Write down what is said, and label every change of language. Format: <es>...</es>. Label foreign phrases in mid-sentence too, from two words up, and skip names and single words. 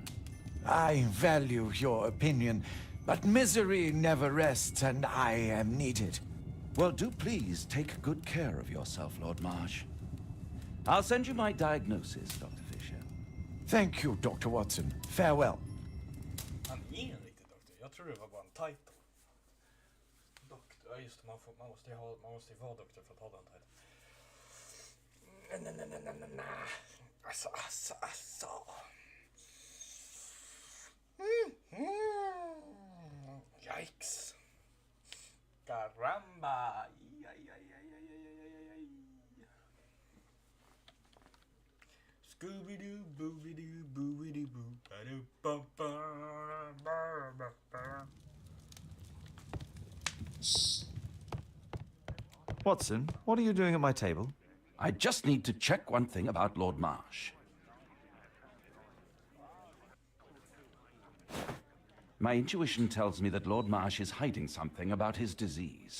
<en>I value your opinion, but misery never rests, and I am needed. Well, do please take good care of yourself, Lord Marsh. I'll send you my diagnosis, Dr. Fisher. Thank you, Dr. Watson. Farewell.</en> <sv>Han är ingen riktig doktor. Jag tror det var bara en title. Doktor, ja just det, man måste ju vara doktor för att ha den titeln. Nej. Alltså. Yikes. Caramba. Scooby-Doo, booby-doo, booby-doo-boo.</sv> <en>Watson, what are you doing at my table? I just need to check one thing about Lord Marsh. My intuition tells me that Lord Marsh is hiding something about his disease.</en>